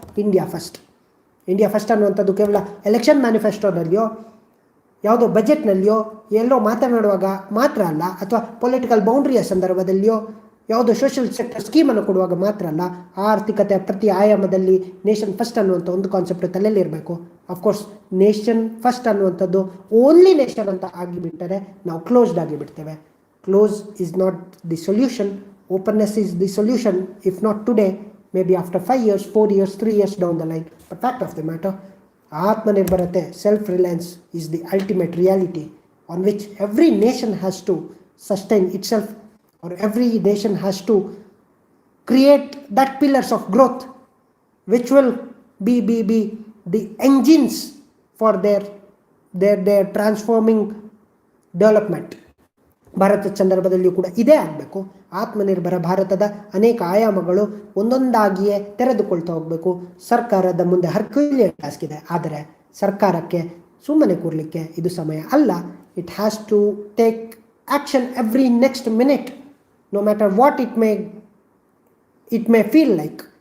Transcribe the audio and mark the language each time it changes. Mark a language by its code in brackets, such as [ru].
[kn] India first ಅನ್ನುವಂಥದ್ದು ಕೇವಲ election ಮ್ಯಾನಿಫೆಸ್ಟೋದಲ್ಲಿಯೋ ಯಾವುದೋ ಬಜೆಟ್ನಲ್ಲಿಯೋ ಎಲ್ಲೋ ಮಾತನಾಡುವಾಗ ಮಾತ್ರ ಅಲ್ಲ, ಅಥವಾ ಪೊಲಿಟಿಕಲ್ ಬೌಂಡ್ರಿಯ ಸಂದರ್ಭದಲ್ಲಿಯೋ ಯಾವುದೋ ಸೋಷಿಯಲ್ ಸೆಕ್ಟರ್ ಸ್ಕೀಮನ್ನು ಕೊಡುವಾಗ ಮಾತ್ರ ಅಲ್ಲ, ಆರ್ಥಿಕತೆಯ ಪ್ರತಿ ಆಯಾಮದಲ್ಲಿ ನೇಷನ್ ಫಸ್ಟ್ ಅನ್ನುವಂಥ ಒಂದು ಕಾನ್ಸೆಪ್ಟ್ ತಲೆಯಲ್ಲಿ ಇರಬೇಕು. ಅಫ್ಕೋರ್ಸ್ ನೇಷನ್ ಫಸ್ಟ್ ಅನ್ನುವಂಥದ್ದು ಓನ್ಲಿ ನೇಷನ್ ಅಂತ ಆಗಿಬಿಟ್ಟರೆ ನಾವು closed ಆಗಿಬಿಡ್ತೇವೆ. [en] Close is not the solution, openness is the solution. If not today, maybe after 5 years, 4 years, 3 years down the line. But fact of the matter, Atmanirbharate, self-reliance is the ultimate reality on which every nation has to sustain itself, or every nation has to create that pillars of growth which will be the engines for their transforming development. [kn] ಭಾರತದ ಸಂದರ್ಭದಲ್ಲಿಯೂ ಕೂಡ ಇದೇ ಆಗಬೇಕು. ಆತ್ಮನಿರ್ಭರ ಭಾರತದ ಅನೇಕ ಆಯಾಮಗಳು ಒಂದೊಂದಾಗಿಯೇ ತೆರೆದುಕೊಳ್ತಾ ಹೋಗಬೇಕು. ಸರ್ಕಾರದ ಮುಂದೆ ಹರ್ಕ್ಯುಲಿಯನ್ ಟಾಸ್ಕ್ ಇದೆ, ಆದರೆ ಸರ್ಕಾರಕ್ಕೆ ಸುಮ್ಮನೆ ಕೂರಲಿಕ್ಕೆ ಇದು ಸಮಯ ಅಲ್ಲ. [en] It has to take action every next minute, no matter what it may feel like.